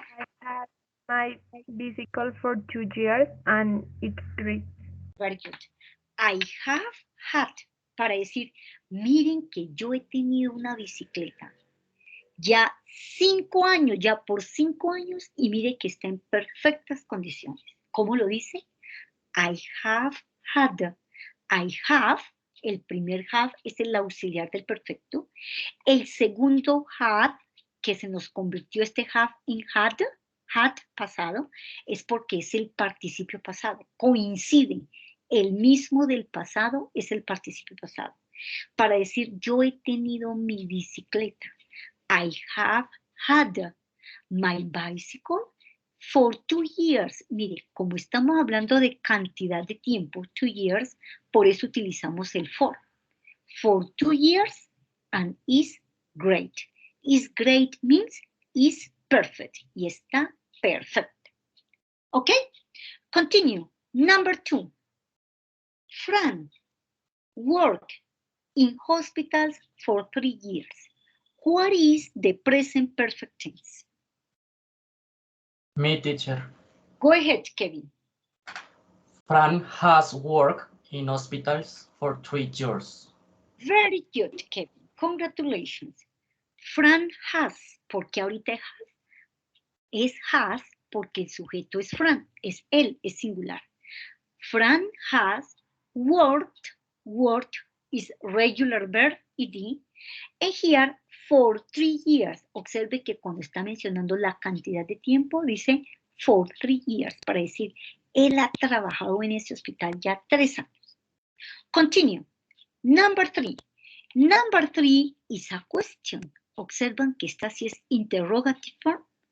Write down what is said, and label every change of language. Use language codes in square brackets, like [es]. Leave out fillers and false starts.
[en] I had my bicycle for 2 years and it's great. Very good. I have had, [es] para decir, miren que yo he tenido una bicicleta ya 5 años, ya por 5 años, y mire que está en perfectas condiciones. ¿Cómo lo dice? [en] I have had. I have, [es] el primer have es el auxiliar del perfecto. El segundo had, que se nos convirtió este have en had pasado, es porque es el participio pasado. Coinciden. El mismo del pasado es el participio pasado. Para decir, yo he tenido mi bicicleta. [en] I have had my bicycle for 2 years. [es] Mire, como estamos hablando de cantidad de tiempo, 2 years, por eso utilizamos el for. [en] For 2 years and is great. Is great means is perfect. [es] Y está perfecto. ¿Ok? [en] Continue. Number 2. Fran worked in hospitals for 3 years. What is the present perfect tense? Me, teacher. Go ahead, Kevin. Fran has worked in hospitals for 3 years. Very good, Kevin. Congratulations. Fran has, [es] porque ahorita es has porque el sujeto es Fran, es él, es singular. [en] Fran has worked, worked is regular verb, ed, and here for 3 years. [es] Observe que cuando está mencionando la cantidad de tiempo, dice [en] for 3 years, [es] para decir, él ha trabajado en ese hospital ya 3 años. [en] Continue. Number 3. Number 3 is a question. [es] Observan que esta sí es interrogative form.